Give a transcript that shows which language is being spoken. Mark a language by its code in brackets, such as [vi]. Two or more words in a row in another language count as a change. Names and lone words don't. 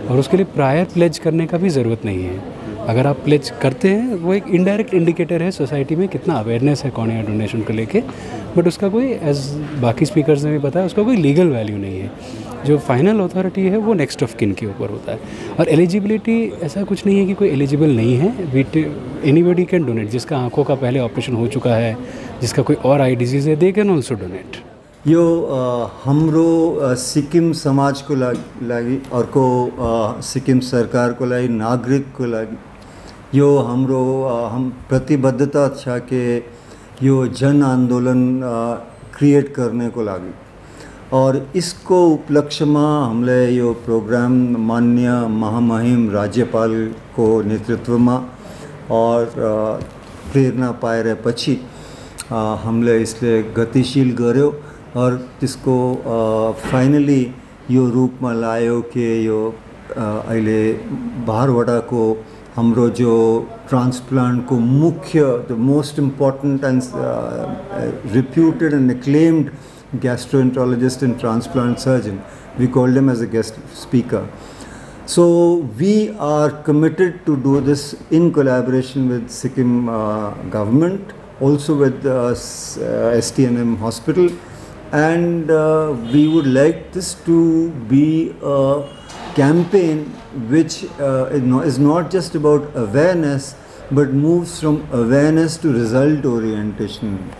[hi] और उसके लिए [en] prior pledge [hi] करने का भी ज़रूरत नहीं है। अगर आप प्लेज करते हैं, वो एक [en] indirect indicator [hi] है सोसाइटी में कितना अवेयरनेस है [en] cornea donation [hi] को लेके, बट उसका कोई, एज बाकी स्पीकर्स ने भी बताया, उसका कोई [en] legal value [hi] नहीं है। जो [en] final authority [hi] है वो [en] next of kin [hi] के ऊपर होता है। और एलिजिबिलिटी ऐसा कुछ नहीं है कि कोई एलिजिबल नहीं है। [en] anybody can donate. [hi] जिसका आँखों का पहले ऑपरेशन हो चुका है, जिसका कोई और [en] eye disease [hi] है, [en] they can also donate. [ne] यो हाम्रो सिक्किम समाज को लागि अर्को सिक्किम सरकार को लागि नागरिक को लागि यो हाम्रो हम प्रतिबद्धता छ कि यो जन आंदोलन क्रिएट करने को लागि। [hi] और इसको उपलक्ष्य में [ne] हमले यो प्रोग्राम माननीय महामहिम राज्यपाल को नेतृत्व में और प्रेरणा पाएर पछि हमले इसले गतिशील गर्यो और त्यसको फाइनली यो रूप में लायो कि यो अहिले बाह्रवटाको हाम्रो जो ट्रांसप्लांट को मुख्य [en] the most important and reputed and acclaimed gastroenterologist and transplant surgeon, we called him as a guest speaker. So we are committed to do this in collaboration with Sikkim government, also with STNM hospital, and we would like this to be a campaign which is not just about awareness, but moves from awareness to result orientation.